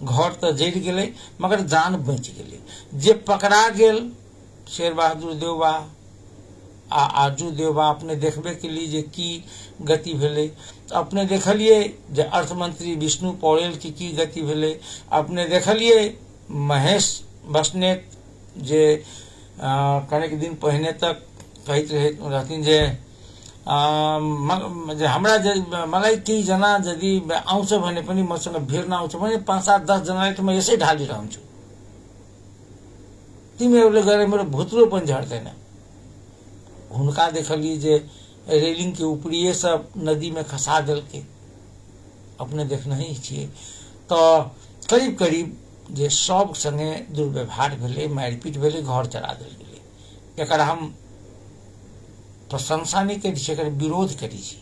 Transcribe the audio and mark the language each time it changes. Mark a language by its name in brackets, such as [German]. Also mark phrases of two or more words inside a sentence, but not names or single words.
[Maithili] घर तो जरि गेलै मगर जान बचि गेलै। जे पकड़ा गेल शेर बहादुर देवबा आ आरजू देवबा, अपने देखबे केलिए जे की गति भेलै। अपने देखलिए जे अर्थमंत्री विष्णु पौडेल की गति भेलै। अपने देखलिए महेश बस्नेत जे कनेक दिन पहिने तक कहैत रहथिन जे हमरा [Nepali] मलाई केही जना यदि आउँछ भने पनि मसँग भिड्न आउँछ भने 5-7-10 जनालाई त म यसै ढालिरहन्छु, तिमीहरूले गएर मेरो भुत्रो पनि झर्दैन। [Maithili] हुनका देखलिए जे रेलिंग के ऊपरिए सब नदी में खसा देलकै, अपने देखने ही छियै। तो करीब करीब जे सब संगे दुर्व्यवहार भेलै, मारिपीट भेलै, घर जरा देल गेलै। एकर हम प्रशंसा नहीं करी छी, एकर विरोध करी छी।